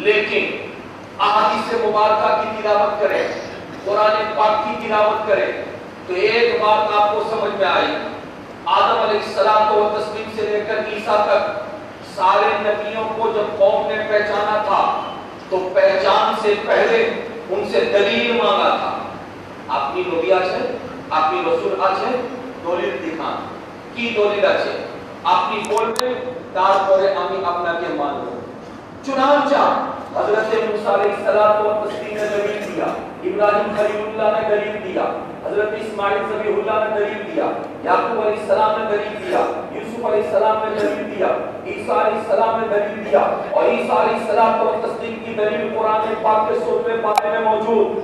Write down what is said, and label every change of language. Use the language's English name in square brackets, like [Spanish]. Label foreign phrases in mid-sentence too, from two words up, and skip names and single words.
[Urdu] لیکن احادیث مبارکہ کی تلاوت کریں، قرآن پاک کی تلاوت کریں تو ایک بات آپ کو سمجھ میں آئی، آدم علیہ السلام و تسلیم سے لے کر عیسیٰ تک سارے نبیوں کو جب قوم نے پہچانا تھا تو پہچان سے پہلے ان سے دلیل مانگا تھا۔ [Bangla] আপনি নবী আছেন, আপনি রাসূল আছেন, দলিল দেখান। কি দলিল আছে? আপনি বলবেন তারপরে আমি আপনাকে মানব। [Urdu] چنانچہ حضرت موسیٰ علیہ السلام کو تسلیم نے دلیل دیا، ابراہیم خلیل اللہ نے دلیل دیا، حضرت اسماعیل ذبیح اللہ نے دلیل دیا، یعقوب علیہ السلام نے دلیل دیا، یوسف علیہ السلام نے دلیل دیا، عیسیٰ علیہ السلام نے دلیل دیا اور عیسیٰ علیہ السلام کو تسلیم کی دلیل قرآن پاک کے 16ویں پارے میں موجود.